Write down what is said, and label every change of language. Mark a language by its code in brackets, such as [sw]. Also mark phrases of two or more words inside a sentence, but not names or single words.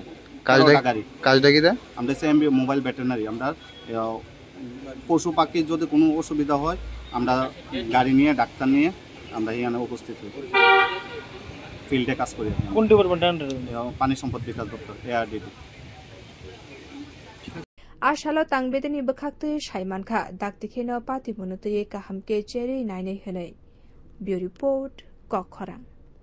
[bn] কাজটা কি আমরা এমবিইউ [en] mobile veterinary [bn] আমরা পশু পাখির যদি কোনো অসুবিধা হয় আমরা গাড়ি নিয়ে ডাক্তার নিয়ে আমরা এখানে উপস্থিত হই ফিল্ডে কাজ করি কোন ডিপার্টমেন্ট পানি সম্পদ বিকাশ দপ্তর এআরডিডি [trp] Ashalo tangbedeni bakhaktui shaimankha daktikheno patimunutui kahamke cheri nainai hynai Bureau Report Kokkhorang